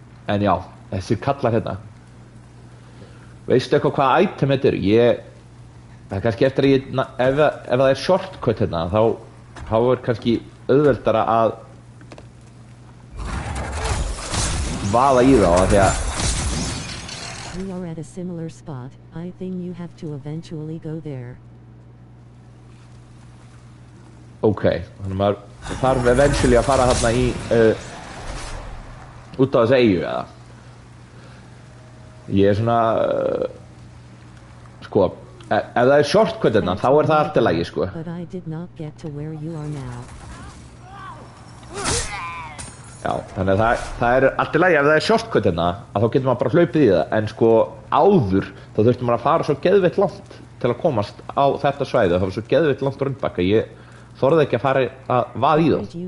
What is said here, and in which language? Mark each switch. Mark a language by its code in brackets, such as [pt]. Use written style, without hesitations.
[is] En já, þessi kallar hérna. Veistu eitthvað hvaða item þetta eru? Það er kannski eftir að ef það er shortcut hérna, þá er kannski auðveldara að vaða í þá, af því að [en] We are at a similar spot. I think you have to eventually go there. [is] Ok, þannig maður þarf eventually að fara þarna í út á þessu eyju, eða? Ég er svona sko, ef það er shortcut hérna, þá er það allt í lagi, sko. [en] But I did not get to where you are now. [is] Já, þannig að það er allt í lagi ef það er shortcut hérna, að þá getur maður bara hlaupið í það, en sko áður þá þurfti maður að fara svo geðveitt langt til að komast á þetta svæði, það var svo geðveitt langt rundbakka, ég þorði ekki að fara að vaða í þá.